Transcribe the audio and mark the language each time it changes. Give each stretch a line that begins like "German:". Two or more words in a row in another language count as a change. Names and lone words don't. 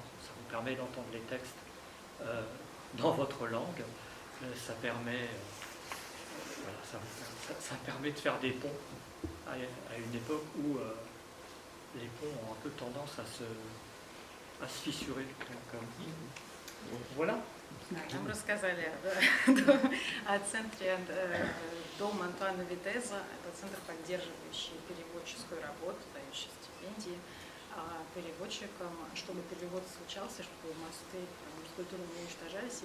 French: Ça vous permet d'entendre les textes dans votre langue, ça permet de faire des ponts à une époque où les ponts ont un peu tendance à se fissurer. Donc, voilà.
Russian: Нам рассказали о центре Дома Антуана Витеза. Это центр, поддерживающий переводческую работу, дающий стипендии переводчикам, чтобы перевод случался, чтобы мосты культуры не уничтожались.